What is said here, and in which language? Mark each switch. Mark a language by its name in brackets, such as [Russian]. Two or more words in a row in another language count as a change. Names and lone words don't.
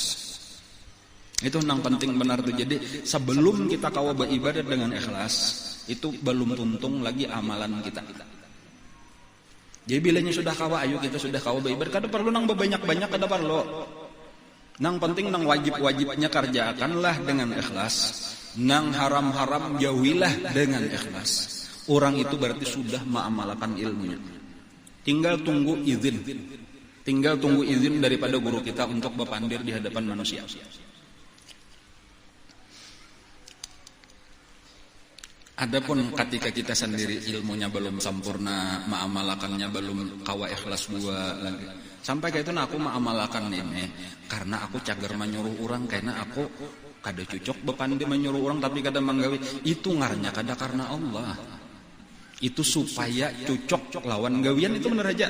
[Banjar] Itu nang penting benar tuh. Jadi sebelum kita kawa beribadah dengan ikhlas, itu belum tuntung lagi amalan kita. Jadi bilanya sudah kawa, ayo kita sudah kawa beribadah, kada perlu nang banyak-banyak, kada perlu. Nang penting nang wajib-wajibnya kerjakanlah dengan ikhlas, nang haram-haram jauhilah dengan ikhlas. [Indonesian] Orang itu berarti sudah mengamalkan ilmunya. Tinggal tunggu izin daripada guru kita untuk berpandir di hadapan manusia. [Banjar] Adapun ketika kita sendiri ilmunya belum sempurna, mengamalkannya belum kawa ikhlas gua lagi. Sampai kayak itu aku mengamalkan ini karena aku cager menyuruh orang, karena aku kada cocok bepandi menyuruh orang tapi kada menggawi. Itu ngarnya kada karena Allah. Itu supaya cocok lawan gawian, itu bener aja.